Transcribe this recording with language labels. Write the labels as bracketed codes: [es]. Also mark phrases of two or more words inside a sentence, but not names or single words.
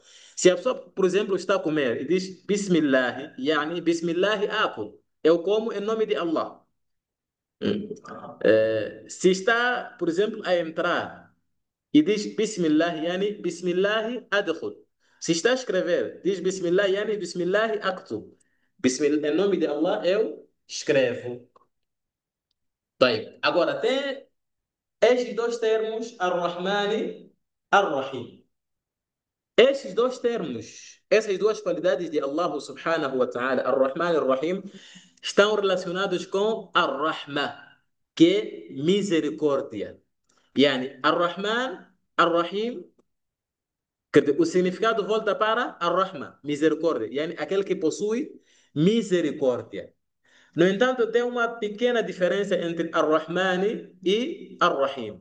[pt] Se a pessoa, por exemplo, está a comer e diz Bismillah, yani [ar] بسم الله آكل. [pt] Eu como em nome de Allah. Hum. Se está, por exemplo, a entrar e diz Bismillah, yani [ar] بسم الله أدخل. [pt] Se está a escrever, diz Bismillah, yani [ar] بسم الله أكتب. [pt] Bismillah, em nome de Allah eu escrevo. Bem, agora tem estes dois termos, [ar] الرحمنِ، الرحيم. [pt] Esses dois termos, essas duas qualidades de Allah [ar] سبحانه وتعالى, [pt] Ar-Rahman e Ar-Rahim, estão relacionados com Ar-Rahma, que é misericórdia. Yani, [ar] الرحمن، الرحيم, [pt] o significado volta para Ar-Rahma, misericórdia. Yani, aquele que possui misericórdia. No entanto, tem uma pequena diferença entre Ar-Rahmani e Ar-Rahim.